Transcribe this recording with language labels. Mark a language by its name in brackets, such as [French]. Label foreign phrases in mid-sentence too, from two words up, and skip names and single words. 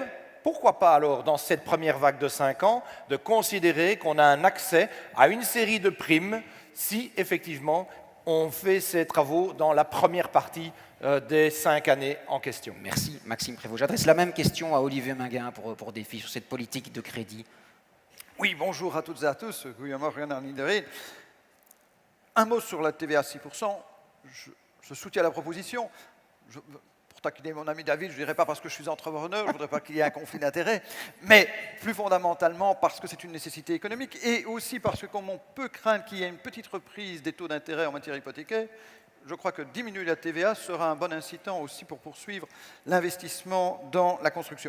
[French] Pourquoi pas alors, dans cette première vague de 5 ans, de considérer qu'on a un accès à une série de primes si effectivement on fait ces travaux dans la première partie des 5 années en question. Merci Maxime Prévost. J'adresse la même question à Olivier Minguin pour Défi sur cette politique de crédit. Oui, bonjour à toutes et à tous. [Dutch] Goedemorgen aan iedereen. [French] Un mot sur la TVA 6%. Je soutiens la proposition. Pour taquiner mon ami David, je ne dirais pas parce que je suis entrepreneur, je ne voudrais pas qu'il y ait un conflit d'intérêts, mais plus fondamentalement parce que c'est une nécessité économique et aussi parce que comme on peut craindre qu'il y ait une petite reprise des taux d'intérêt en matière hypothécaire, je crois que diminuer la TVA sera un bon incitant aussi pour poursuivre l'investissement dans la construction.